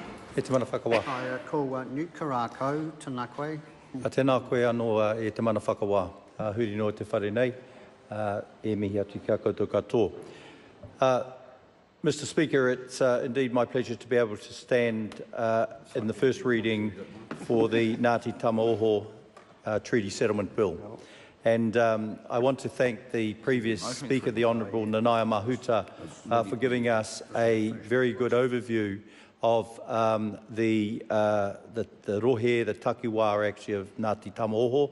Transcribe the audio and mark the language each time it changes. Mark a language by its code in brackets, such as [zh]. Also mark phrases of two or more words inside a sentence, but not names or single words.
[mi] E te mana whakawa. Ko Nuk Korako, tēnā koe. A tēnā koe anō e te mana whakawa. Huri no te whare nei, e mihi atu kia koutou katoa. [en] Mr Speaker, it's indeed my pleasure to be able to stand in the first reading for the Ngāti Tamaoho Treaty Settlement Bill. And I want to thank the previous Speaker, the Honourable Nanaia Mahuta, for giving us a very good overview of the rohe, the takiwā actually of Ngāti Tamaoho.